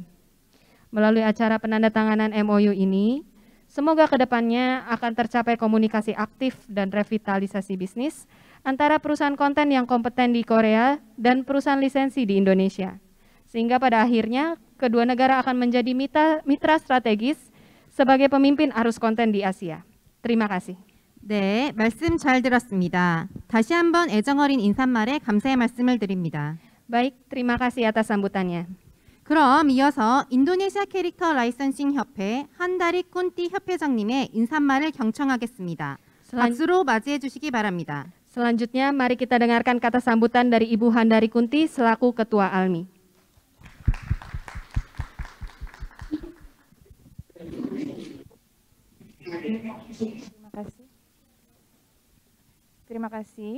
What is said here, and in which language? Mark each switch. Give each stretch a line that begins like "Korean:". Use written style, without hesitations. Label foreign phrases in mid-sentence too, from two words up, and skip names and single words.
Indonesian: Melalui acara penandatanganan MOU ini, semoga kedepannya akan tercapai komunikasi aktif dan revitalisasi bisnis antara perusahaan konten yang kompeten di Korea dan perusahaan lisensi di Indonesia. Sehingga pada akhirnya kedua negara akan menjadi mitra strategis sebagai pemimpin arus konten di Asia. Terima kasih.
Korean: 네, 말씀 잘 들었습니다. 다시 한번 애정어린 인사말에 감사의 말씀을 드립니다.
Indonesian: Baik, terima kasih atas sambutannya.
Korean: 그럼 이어서 인도네시아 캐릭터 라이선싱 협회 한다리 꾼띠 협회장님의 인사말을 경청하겠습니다. 박수로 맞이해 주시기 바랍니다.
Indonesian: Selanjutnya, mari kita dengarkan kata sambutan dari Ibu Handari Kunti selaku Ketua ALMI. Terima kasih.